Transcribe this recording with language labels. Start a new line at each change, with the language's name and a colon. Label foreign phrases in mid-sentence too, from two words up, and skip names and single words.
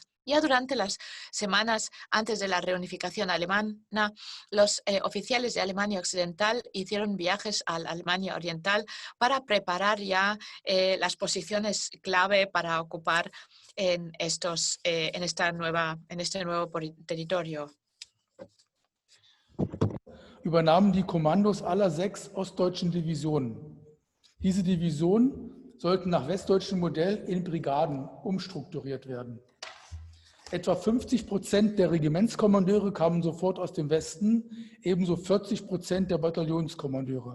Spanish: Ya durante las semanas antes de la reunificación alemana, los oficiales de Alemania Occidental hicieron viajes a la Alemania Oriental para preparar ya las posiciones clave para ocupar en este nuevo territorio.
German: Übernahmen die Kommandos aller 6 ostdeutschen Divisionen. Diese Divisionen sollten nach westdeutschem Modell in Brigaden umstrukturiert werden. Etwa 50% der Regimentskommandeure kamen sofort aus dem Westen, ebenso 40% der Bataillonskommandeure.